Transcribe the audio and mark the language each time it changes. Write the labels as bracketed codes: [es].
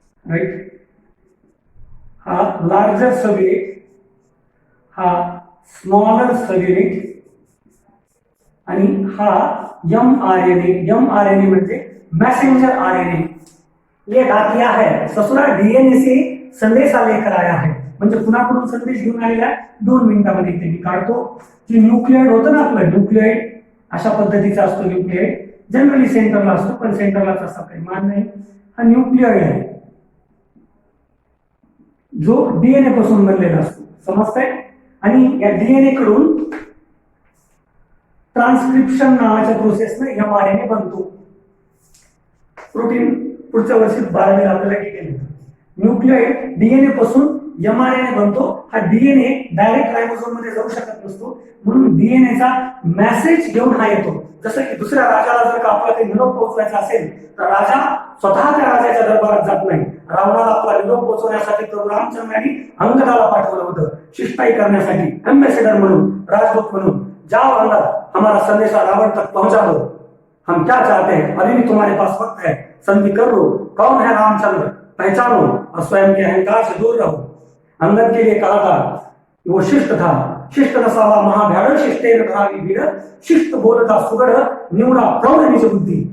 [mr] Right. हा larger sub unit, हा smaller sub unit आणि हा mRNA म्हणजे मैसेंजर RNA. [hi] ये डाकिया है, ससुरा डीएनए से संदेशा लेकर आया है. [mr] म्हणजे कुणाकडून संदेश घेऊन आलेला आहे, 2 मिनिटांमध्ये इथे मी काढतो. जे न्यूक्लियोइड होतं ना आपलं, न्यूक्लियोइड अशा पद्धतीचा असतो. न्यूक्लियोइड जनरली सेंटरला असतो, पण सेंटरलाच असा काही मान नाही. हा न्यूक्लियोइड आहे जो डीएनए पासून बनलेला असतो. समजतंय. आणि या डीएनए कडून ट्रान्सक्रिप्शन नावाच्या प्रोसेसने एमआरएनए बनतो. प्रोटीन पुढच्या वर्षी 12वीला आपल्याला डिटेल येतं. न्यूक्लिओइड डीएनए पासून एमआरएनए बनतो. हा डीएनए डायरेक्ट रायबोसोम मध्ये जाऊ शकत नसतो, म्हणून डीएनएचा मेसेज घेऊन हा येतो. जसं की दुसऱ्या राजाला जर का आपला काही निरोप पोहोचवायचा असेल तर राजा स्वतः त्या राजाच्या दरबारात जात नाही. रावणाला आपला निरोप पोहोचवण्यासाठी प्रभू रामचंद्रांनी अंगदाला पाठवलं होतं शिष्टाई करण्यासाठी, एम्बेसेडर म्हणून, राजदूत म्हणून. [hi] जाओ अंगद, हमारा संदेशा रावण तक पहुंचा दो, हम क्या चाहते हैं, अभी भी तुम्हारे पास वक्त है, संधि कर लो, कौन है रामचंद्र पहचानो और स्वयं के अहंकार से दूर रहो. [mr] अंगद के लिए कहा था वो शिष्ट था, शिष्ट नसावा महाभ्याड़, शिष्टेर भावी भीड़, शिष्ट बोलता सुगढ़, न्यूरा प्रौढ़ निज बुद्धि.